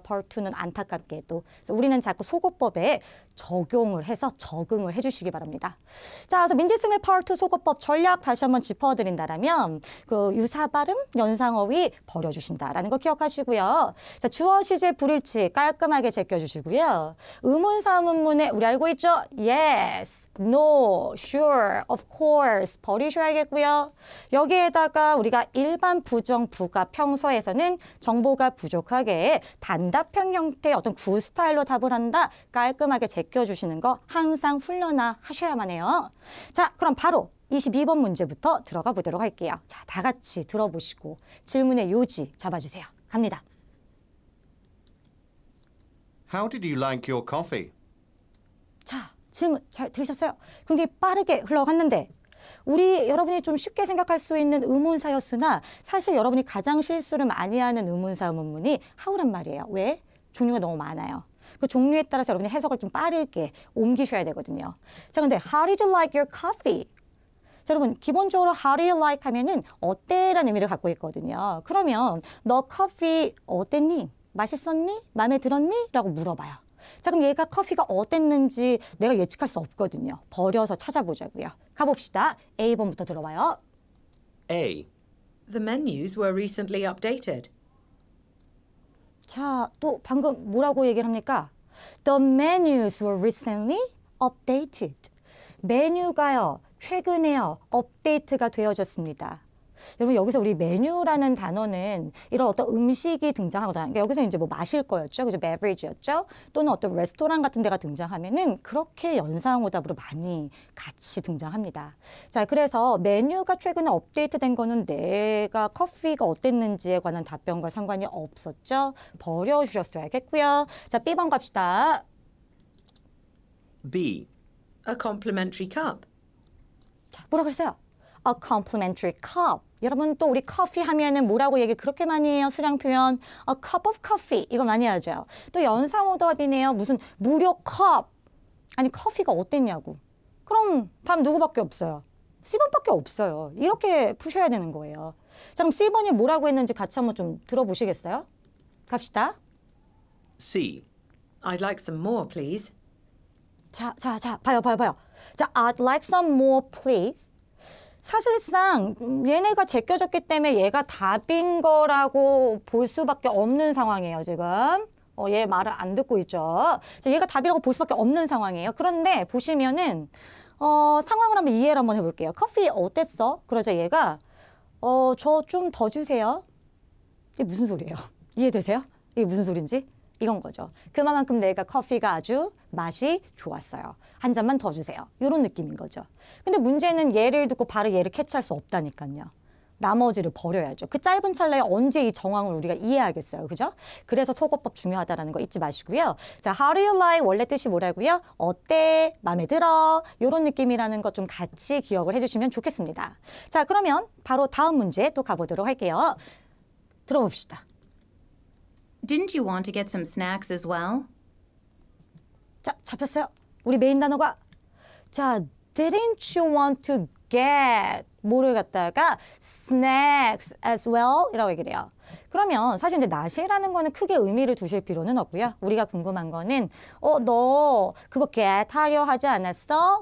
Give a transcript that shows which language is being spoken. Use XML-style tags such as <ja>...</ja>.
<ko>Part 2는 안타깝게도. 그래서 우리는 자꾸 속어법에 적용을 해서 적응을 해주시기 바랍니다. 자, 그래서 민지스의 Part 2 속어법 전략 다시 한번 짚어드린다면 그 유사 발음, 연상어휘 버려주신다라는 거 기억하시고요. 자, 주어, 시제, 불일치 깔끔하게 제껴주시고요. 의문사 의문문에 우리 알고 있죠?</ko> <en>Yes, no, sure, of course</en> <ko>버리셔야겠고요. 여기에다가 우리가 일반 부정, 부가, 평서에서는 정보가 부족하게 단답형 형태의 어떤 구 스타일로 답을 한다. 깔끔하게 제껴주시는 거 항상 훈련하셔야만 해요. 자, 그럼 바로 22번 문제부터 들어가 보도록 할게요. 자, 다 같이 들어보시고 질문의 요지 잡아주세요. 갑니다.</ko> <en>How did you like your coffee?</en> <ko>자, 질문 잘 들으셨어요? 굉장히 빠르게 흘러갔는데 우리 여러분이 좀 쉽게 생각할 수 있는 의문사였으나 사실 여러분이 가장 실수를 많이 하는 의문사 의문문이 how란 말이에요. 왜? 종류가 너무 많아요. 그 종류에 따라서 여러분이 해석을 좀 빠르게 옮기셔야 되거든요. 자, 근데</ko> <en>how did you like your coffee?</en> <ko>자, 여러분 기본적으로 how do you like 하면은 어때라는 의미를 갖고 있거든요. 그러면 너 커피 어땠니? 맛있었니? 마음에 들었니? 라고 물어봐요. 자, 그럼 얘가 커피가 어땠는지 내가 예측할 수 없거든요. 버려서 찾아보자고요. 가봅시다. A번부터 들어봐요. A.</ko> <en>The menus were recently updated.</en> <ko>자, 또 방금 뭐라고 얘기를 합니까?</ko> <en>The menus were recently updated.</en> <ko>메뉴가요, 최근에요, 업데이트가 되어졌습니다. 여러분 여기서 우리 메뉴라는 단어는 이런 어떤 음식이 등장하거든요. 그러니까 여기서 이제 뭐 마실 거였죠, 그죠? beverage였죠. 또는 어떤 레스토랑 같은 데가 등장하면은 그렇게 연상오답으로 많이 같이 등장합니다. 자, 그래서 메뉴가 최근에 업데이트된 거는 내가 커피가 어땠는지에 관한 답변과 상관이 없었죠. 버려주셨어야겠고요. 자, B번 갑시다. B.</ko> <en>A complimentary cup.</en> <ko>자, 뭐라 그랬어요?</ko> <en>A complimentary cup.</en> <ko>여러분 또 우리 커피 하면은 뭐라고 얘기 그렇게 많이 해요? 수량 표현.</ko> <en>A cup of coffee.</en> <ko>이거 많이 하죠. 또 연상오답이네요. 무슨 무료 컵. 아니 커피가 어땠냐고. 그럼 다음 누구밖에 없어요? C번밖에 없어요. 이렇게 푸셔야 되는 거예요. 자, 그럼 C번이 뭐라고 했는지 같이 한번 좀 들어보시겠어요? 갑시다. C.</ko> <en>I'd like some more, please.</en> <ko>자, 봐요.</ko> <en>자, I'd like some more, please.</en> <ko>사실상 얘네가 제껴졌기 때문에 얘가 답인 거라고 볼 수밖에 없는 상황이에요, 지금. 얘 말을 안 듣고 있죠. 자, 얘가 답이라고 볼 수밖에 없는 상황이에요. 그런데 보시면은 상황을 한번 이해를 한번 해볼게요. 커피 어땠어? 그러자 얘가 저 좀 더 주세요. 이게 무슨 소리예요? 이해되세요? 이게 무슨 소린지? 이건 거죠. 그만큼 내가 커피가 아주 맛이 좋았어요. 한 잔만 더 주세요. 이런 느낌인 거죠. 근데 문제는 얘를 듣고 바로 얘를 캐치할 수 없다니까요. 나머지를 버려야죠. 그 짧은 찰나에 언제 이 정황을 우리가 이해하겠어요. 그죠? 그래서 속어법 중요하다는 거 잊지 마시고요. 자,</ko> <en>how do you like?</en> <ko>원래 뜻이 뭐라고요? 어때? 마음에 들어? 이런 느낌이라는 것 좀 같이 기억을 해주시면 좋겠습니다. 자, 그러면 바로 다음 문제 또 가보도록 할게요. 들어봅시다.</ko> <en>Didn't you want to get some snacks as well?</en> <ko>자, 잡혔어요. 우리 메인 단어가 자,</ko> <en>didn't you want to get</en> <ko>뭐를 갖다가</ko> <en>snacks as well</en> <ko>이라고 얘기를 해요. 그러면 사실 이제 not이라는 거는 크게 의미를 두실 필요는 없고요. 우리가 궁금한 거는 너 그거 get 하려 하지 않았어?</ko>